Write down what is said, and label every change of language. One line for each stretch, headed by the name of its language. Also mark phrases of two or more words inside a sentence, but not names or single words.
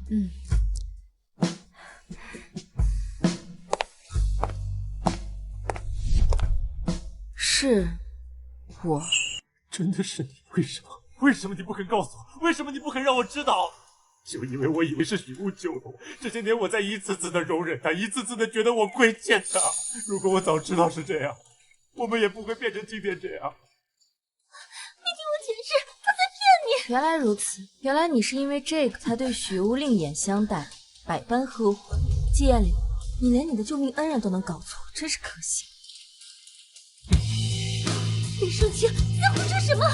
Chinese: 是我。真的是你？為什麼？為什麼你不肯告訴我？為什麼你不肯讓我知道？就因為我以為是許巫救了我，這些年我在一次次的容忍他，一次次的覺得我虧欠他。如果我早知道是這樣，我們也不會變成今天這樣。你聽我解釋，他在騙你。原來如此，原來你是因為這個才對許巫另眼相待，百般呵護。季彥霖，你連你的救命恩人都能搞錯，真是可惜。林抒情，你在胡說什麼？